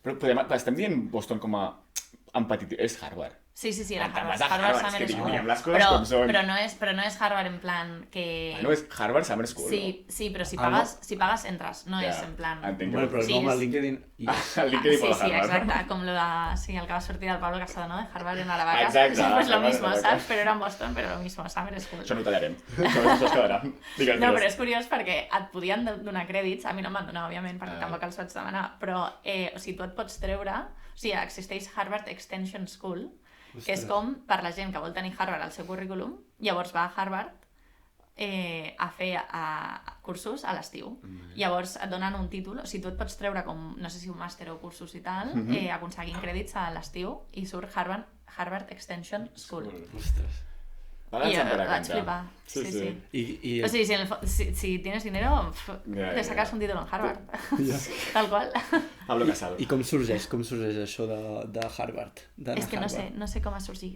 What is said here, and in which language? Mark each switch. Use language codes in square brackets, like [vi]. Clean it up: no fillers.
[ca] Però estem dient Boston com a petit... És Harvard. Sí, era Harvard. Harvard Summer School. Però no és Harvard en plan que... No, és Harvard Summer School. Sí, però si pagues entres, no és en plan... Bueno, però el nom al LinkedIn... [es] El LinkedIn por Harvard. [ca] Sí, exacte, com lo de... Sí, el que va sortir del Pablo Casado, ¿no? [es] De Harvard en Aravaca. [ca] Exacte. [es] Pues lo mismo, ¿sabes? Pero era en Boston, pero lo mismo, Summer School. [ca] Això no ho tallarem. Això es quedarà. No, però és curiós perquè et podien donar crèdits, a mi no em van donar, òbviament, perquè tampoc els vaig demanar, però o sigui, tu et pots treure... O sigui, existeix Harvard Extension School, que és com per la gent que vol tenir Harvard al seu currículum, llavors va a Harvard a fer cursos a l'estiu. Llavors et donen un títol, o sigui, tu et pots treure com, no sé si un màster o cursos i tal, aconseguint crèdits a l'estiu i surt Harvard Extension School. Ostres. I vaig flipar. Sí. [es] O sigui, si tienes dinero, te sacas un título en Harvard. [ca] Tal qual. Pablo Casado. I com sorgeix això de Harvard? És que no sé com va sorgir.